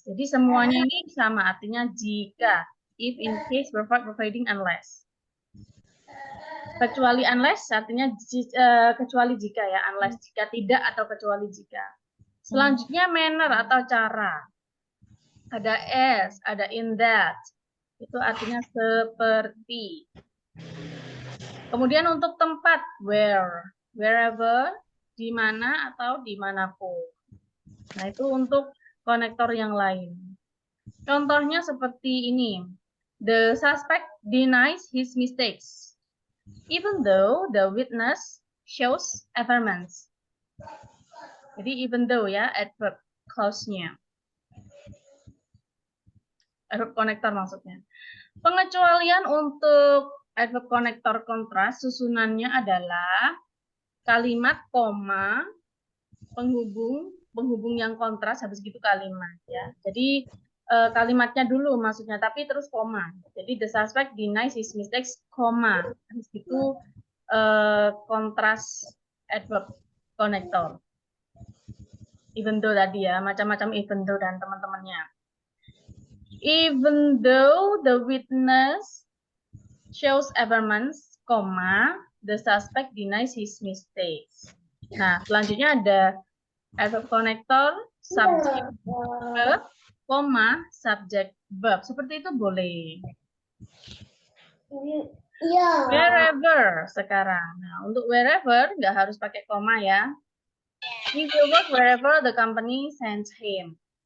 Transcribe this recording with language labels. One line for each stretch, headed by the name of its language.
Indonesian: Jadi semuanya ini sama artinya jika.
English: If, in case, provide, providing, unless.
Indonesian: Kecuali unless artinya kecuali jika ya, unless jika tidak atau kecuali jika. Selanjutnya manner atau cara. Ada as, ada in that. Itu artinya seperti. Kemudian untuk tempat where, wherever, di mana atau dimanapun. Nah itu untuk konektor yang lain. Contohnya seperti ini.
English: The suspect denies his mistakes, even though the witness shows affirmance.
Indonesian: Jadi even though ya, adverb clause-nya. Adverb connector maksudnya. Pengecualian untuk adverb connector kontras susunannya adalah kalimat, koma, penghubung yang kontras, habis gitu kalimat ya. Jadi kalimatnya dulu maksudnya, tapi terus koma. Jadi
English: the suspect denies his mistakes,
Indonesian: koma. Habis itu kontras adverb connector.
English: Even though
Indonesian: tadi ya, macam-macam
English: even though
Indonesian: dan teman-temannya.
English: Even though the witness shows affirmance,
Indonesian: koma,
English: the suspect denies his mistakes.
Indonesian: Nah, selanjutnya ada adverb connector, subject verb, koma, subject verb. Seperti itu boleh. Wherever sekarang. Nah, untuk wherever nggak harus pakai koma ya.
English: He will work wherever the company sends him.